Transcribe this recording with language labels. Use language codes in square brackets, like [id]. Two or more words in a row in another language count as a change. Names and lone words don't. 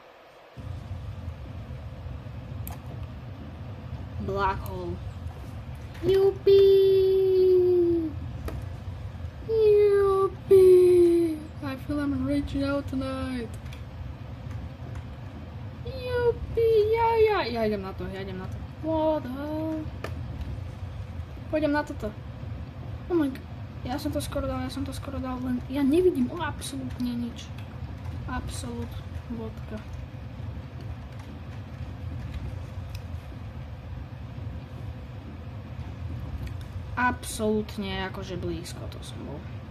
[en] Black hole. Yippee! Yippee! I feel I'm reaching out tonight. Yippee! [sk] Ja idem na to. Voda. Pôjdem na toto. [en] Oh my god. [sk] Ja som to skoro dal, len ja nevidím absolútne nič. Absolút. Vodka. Absolútne akože blízko to som bol.